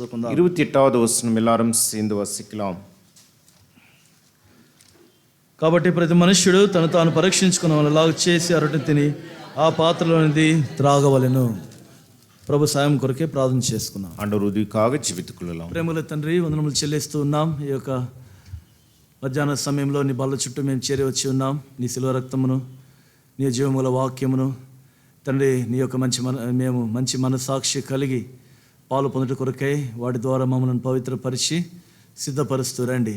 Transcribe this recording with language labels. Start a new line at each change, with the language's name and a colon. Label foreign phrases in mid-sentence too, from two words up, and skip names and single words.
Telugu: చదువుకుందాం.
Tamil: 28வது வசனம் எல்லாரும் சேர்ந்து வாசிக்கலாம்.
Telugu: కాబట్టి ప్రతి మనుష్యుడు తను తాను పరీక్షించుకున్న వాళ్ళలాగా చేసి అరటి తిని ఆ పాత్రలోనిది త్రాగవలెను. ప్రభు సాయం కొరకే ప్రార్థన చేసుకున్నాం.
Tamil: ஆண்டவர் உதவிக்காக ஜெபித்துக் கொள்ளலாம்.
Telugu: ప్రేమల తండ్రి, వందనములు చెల్లిస్తూ ఉన్నాం. ఈ యొక్క మధ్యాహ్న సమయంలో నీ బల్ల చుట్టూ మేము చేరి వచ్చి ఉన్నాం. నీ శిలువ రక్తమును, నీ జీవముల వాక్యమును తండ్రి, నీ యొక్క మేము మంచి మనసాక్షి కలిగి పాలు పొందుట కొరకై వాటి ద్వారా మమ్మల్ని పవిత్రపరిచి సిద్ధపరుస్తూ రండి.